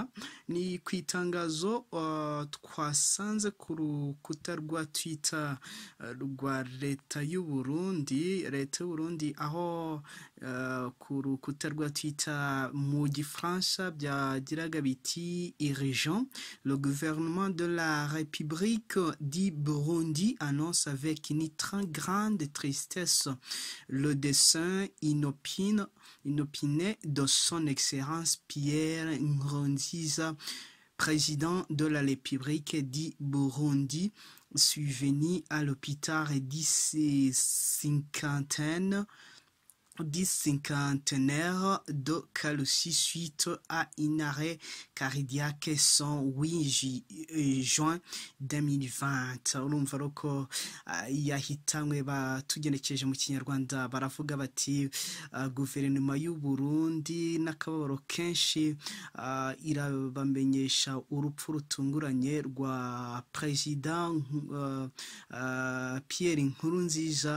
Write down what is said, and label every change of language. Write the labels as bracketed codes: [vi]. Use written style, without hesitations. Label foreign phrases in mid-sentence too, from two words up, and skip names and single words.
[rw] Ni kwitangazo twasanze ku rukuta rwa Twitter rwa leta y'u Burundi, aho ku rukuta rwa Twitter mu gifaransa byagiraga biti urgent, [fr] le gouvernement de la République du Burundi annonce avec une très grande tristesse le décès inopiné de son excellence Pierre Nkurunziza, président de la République du Burundi, survenu à l'hôpital cinquantenaire de Kalousi suite à un arrêt cardiaque son 8 juin 2020. [rw] Urumva roko yahitanywe batugenekeje mu kinyarwanda baravuga bati guverinoma y'u Burundi n'akababaro kenshi irabamenyesha urupfu rutunguranye rwa president Pierre Nkurunziza.